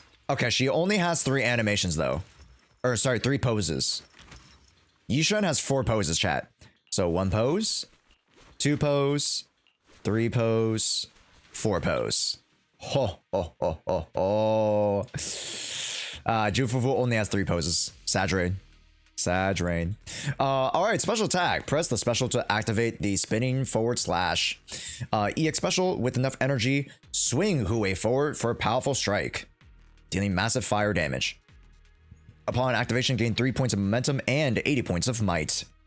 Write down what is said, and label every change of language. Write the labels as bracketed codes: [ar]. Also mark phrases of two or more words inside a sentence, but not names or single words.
[en] Okay, she only has 3 animations though. Or sorry, 3 poses. Yixuan has 4 poses, chat. So 1 pose, 2 pose, 3 pose, 4 pose. Ho ho ho ho ho. Jufufu only has 3 poses. Saturate. Saturate. Alright, special attack. Press the special to activate the spinning forward slash. EX special with enough energy. Swing Hue forward for a powerful strike, dealing massive fire damage. Upon activation, gain 3 points of momentum and 80 points of might.